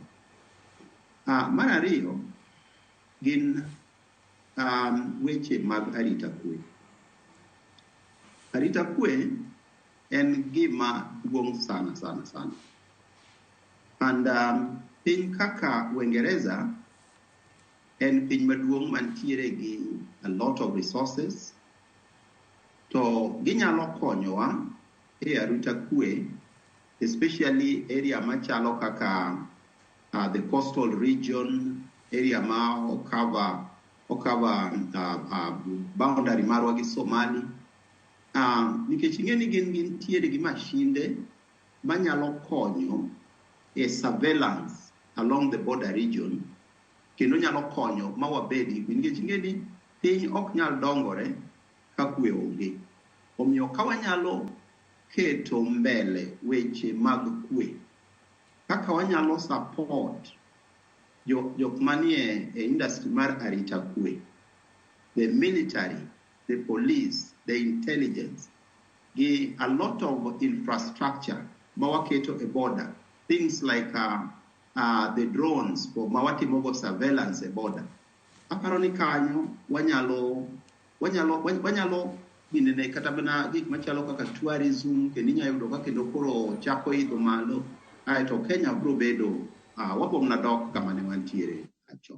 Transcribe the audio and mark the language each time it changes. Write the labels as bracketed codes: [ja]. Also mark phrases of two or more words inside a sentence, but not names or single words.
[luo] Mar ariyo gin weche mag arita kwe. Arita kwe en gima duong' sana. And piny kaka Uingereza en piny maduong' mantiere gi [en] a lot of resources, [luo] to ginyalo konyowa e arita kwe, especially area machalo kaka [en] the coastal region, [luo] area ma okava boundary marwa gi Somali. Nikech ing'e ni gin tiere gi mashinde manyalo konyo e [en] surveillance along the border region, [luo] kendo nyalo konyo ma wabedi, nikech ing'e ni piny ok nyal dongore ka kwe onge. Omiyo ka wanyalo keto mbele weche mag kwe, kaka wanyalo support jok manie e industry mar arita kwe, [en] the military, the police, the intelligence, gi a lot of infrastructure [luo] ma waketo e [en] border, things like the drones [luo] ma watimogo [en] surveillance e border. [luo] Aparo ni kanyo wanyalo binene kata bana gik machalo kaka tourism, kendo inyalo yudo ka kendo koro chako idho malo, to Kenya bro bedo wabom na dok kama ne wantiere acho.